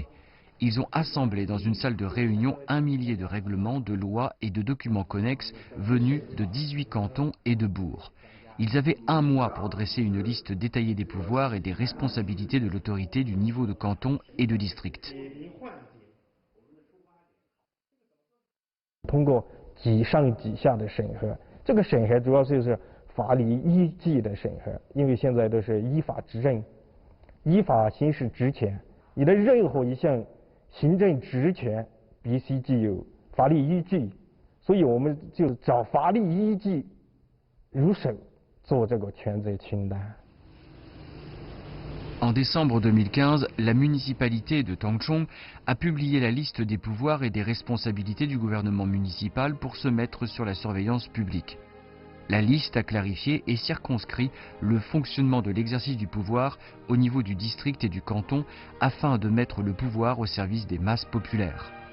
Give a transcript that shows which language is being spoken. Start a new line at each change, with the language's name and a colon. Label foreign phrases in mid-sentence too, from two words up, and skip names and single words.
French: Ils ont assemblé dans une salle de réunion 1 millier de règlements, de lois et de documents connexes venus de 18 cantons et de bourgs. Ils avaient 1 mois pour dresser une liste détaillée des pouvoirs et des responsabilités de l'autorité du niveau de canton et de district.
Chinese: 通过几上几下的审核，这个审核主要就是法理依据的审核，因为现在都是依法执政，依法行使职权，你的任何一项行政职权必须具有法律依据，所以我们就找法律依据入手做这个权责清单。
French: En décembre 2015, la municipalité de Tangchong a publié la liste des pouvoirs et des responsabilités du gouvernement municipal pour se mettre sur la surveillance publique. La liste a clarifié et circonscrit le fonctionnement de l'exercice du pouvoir au niveau du district et du canton afin de mettre le pouvoir au service des masses populaires.